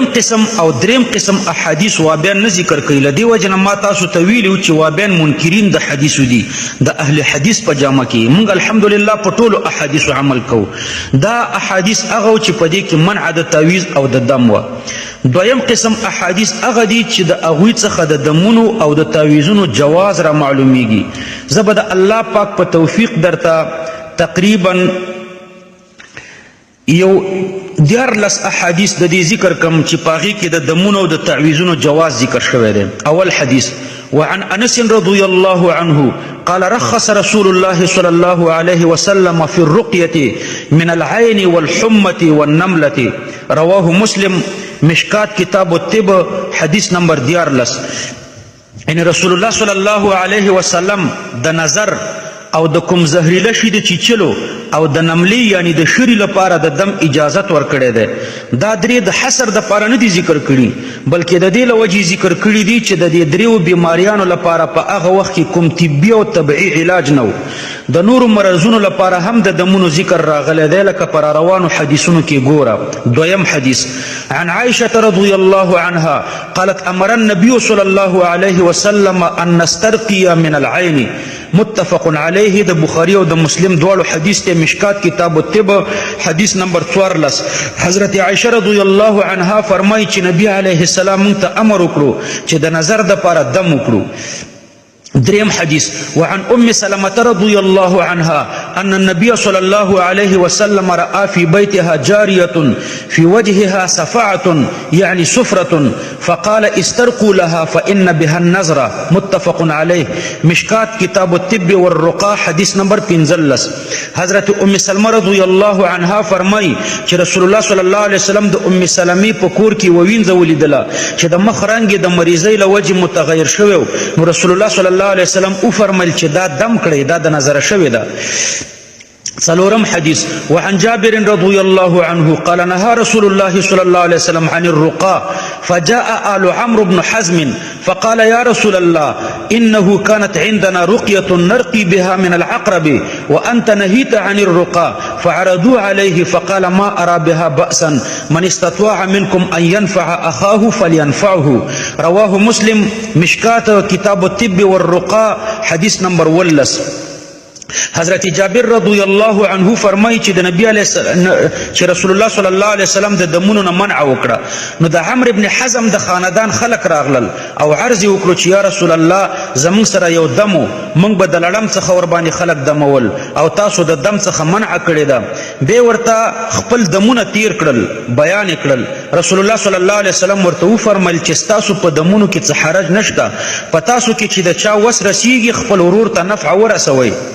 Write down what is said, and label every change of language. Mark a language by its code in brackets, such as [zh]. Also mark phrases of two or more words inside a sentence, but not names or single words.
[ps] قسم او دریم قسم احادیث وابیان نه ذکر کوي له دې وجه نه ما تاسو ته ویلي چې وابیان منکرین د حدیثو دي د اهل حدیث په جامه کې موږ الحمدلله په ټولو احادیثو عمل کوو دا احادیث هغه چې په دې کې منع د تعویض او د دم وه دویم قسم احادیث هغه دي چې د هغوی څخه د دمونو او د تعویضونو جواز را معلومیږي زه به د الله پاک په توفیق درته تقریبا یو 14 احادیث د دې ذکر کوم چې په هغې کې د دمونو او د تعویضونو جواز ذکر شوی دی اول حدیث [ar] وعن انس رضی الله عنه قال رخص رسول الله صلى الله عليه وسلم في الرقية من العين والحمة والنملة رواه مسلم [ps] مشکات کتاب الطب حدیث نمبر 14 یعنی [ar] رسول الله صلی الله علیه وسلم [ps] د نظر او د کوم زهریله شي د چیچلو او د نملی یعنی د شری لپاره د دم اجازت ورکړی دی دا درې د حصر د پاره نه دي ذکر کړي بلکې د دې له وجې ذکر کړي دي چې د دې دریو بیماریانو لپاره په هغه وخت کې کوم طبي او طبیعي علاج نه و د نورو مرضونو لپاره هم د دمونو ذکر راغلی دی لکه پر روانو حدیثونو کې ګوره دویم حدیث [ar] عن عائشة رضی الله عنها قالت امر النبي صلی الله علیه وسلم ان نسترقي من العين متفق علیه [ps] د بخاری او د مسلم دواړو حدیث ته مشکات کتاب الطب حدیث نمبر 14 حضرت عائشہ [ar] رضی الله عنها [ps] فرمایي چې نبی [ar] علیه السلام [ps] موږ ته امر وکړو چې د نظر دپاره دم وکړو دريم حديث [ar] وعن أم سلمة رضي الله عنها أن النبي صلى الله عليه وسلم رأى في بيتها جارية في وجهها صفعة يعني سفرة فقال استرقوا لها فإن بها النظرة متفق عليه [ps] مشكات كتاب الطب والرقى حديث نمبر 15 حضرت أم سلمة [ar] رضي الله عنها [ps] فرمای چې [ar] رسول الله صلى الله عليه وسلم [ps] د أم سلمې په کور کې ووینځه ولیدله چې د مخ رنګ د مریضۍ له وجې متغیر شوی نو [ar] رسول الله صلى الله عليه وسلم [ps] او فرمایل چې دا دم کړی دا د نظر شوی ده څلورم حديث [ar] وعن جابر رضي الله عنه قال نهى رسول الله صلى الله عليه وسلم عن الرقى فجاء آل عمرو بن حزم فقال يا رسول الله إنه كانت عندنا رقية نرقي بها من العقرب وأنت نهيت عن الرقى فعرضوا عليه فقال ما أرى بها بأسا من استطاع منكم أن ينفع أخاه فلينفعه رواه مسلم مشكات كتاب الطب والرقى حديث نمبر 11 [ps] حضرت جابر [ar] رضی الله عنه [ps] فرمایي چې د نبی علیه چې [ar] رسول الله صلی الله علیه وسلم [ps] د دمونو نه منع وکړه نو د عمرو ابن حزم د خاندان خلق راغلل او عرض وکړو چې [ar] یا رسول الله [ps] زموږ سره یو دمو موږ به د لړم څخه ور باندې خلق دمول او تاسو د دم څخه منع کړی ده به ورته خپل دمونه تیر کړل بیان کړل [ar] رسول الله صلی الله علیه وسلم [ps] ورته وفرمایل چې تاسو په دمونو کې څه حرج نشته په تاسو کې چې د چا وس رسیږي خپل ورور ته نفع ورسوي